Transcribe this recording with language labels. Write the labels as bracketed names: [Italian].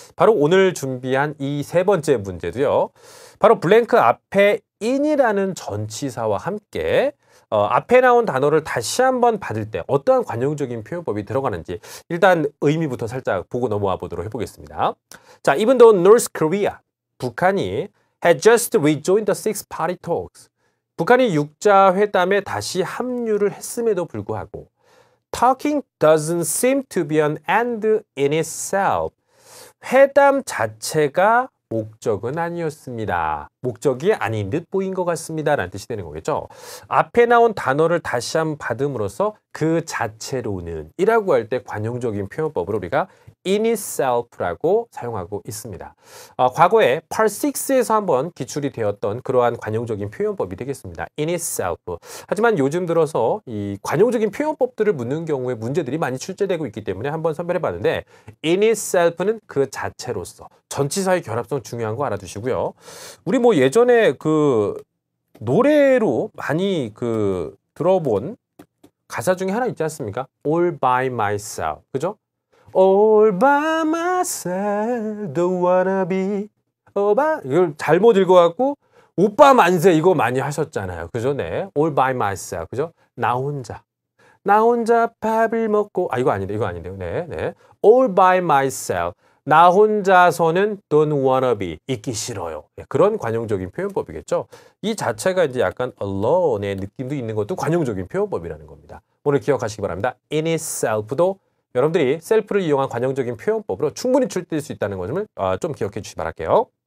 [Korean] 바로 오늘 준비한 이 세 번째 문제도요. 바로 블랭크 앞에 in이라는 전치사와 함께 앞에 나온 단어를 다시 한번 받을 때 어떠한 관용적인 표현법이 들어가는지 일단 의미부터 살짝 보고 넘어와 보도록 해보겠습니다. 자, [English] even though North Korea [Korean] 북한이 [English] had just rejoined the Six Party Talks. [Korean] 북한이 육자 회담에 다시 합류를 했음에도 불구하고 [English] Talking doesn't seem to be an end in itself. [Korean] 회담 자체가 목적은 아니었습니다. 목적이 아닌 듯 보인 것 같습니다. 라는 뜻이 되는 거겠죠. 앞에 나온 단어를 다시 한번 받음으로써 그 자체로는 이라고 할 때 관용적인 표현법으로 우리가 [English] in itself [Korean] 라고 사용하고 있습니다. 과거에 Part 6에서 한번 기출이 되었던 그러한 관용적인 표현법이 되겠습니다. [English] in itself. [Korean] 하지만 요즘 들어서 이 관용적인 표현법들을 묻는 경우에 문제들이 많이 출제되고 있기 때문에 한번 선별해 봤는데 [English] in itself [Korean] 는 그 자체로서 전치사의 결합성 중요한 거 알아두시고요. 우리 뭐 예전에 그 노래로 많이 그 들어본 가사 중에 하나 있지 않습니까? [English] All by myself. [Korean] 그죠? [English] All by myself, don't wanna be. [Korean] 이걸 잘못 읽어갖고 오빠 만세 이거 많이 하셨잖아요. 그죠? 네. [English] All by myself. [Korean] 그죠? 나 혼자. 나 혼자 밥을 먹고. 이거 아닌데, 이거 아닌데요. 네, 네. [English] All by myself. [Korean] 나 혼자서는 [English] don't wanna be. [Korean] 있기 싫어요. 그런 관용적인 표현법이겠죠. 이 자체가 이제 약간 alone의 느낌도 있는 것도 관용적인 표현법이라는 겁니다. 오늘 기억하시기 바랍니다. [English] in itself [Korean] 도 여러분들이 셀프를 이용한 관용적인 표현법으로 충분히 출제될 수 있다는 것을 좀 기억해 주시기 바랄게요.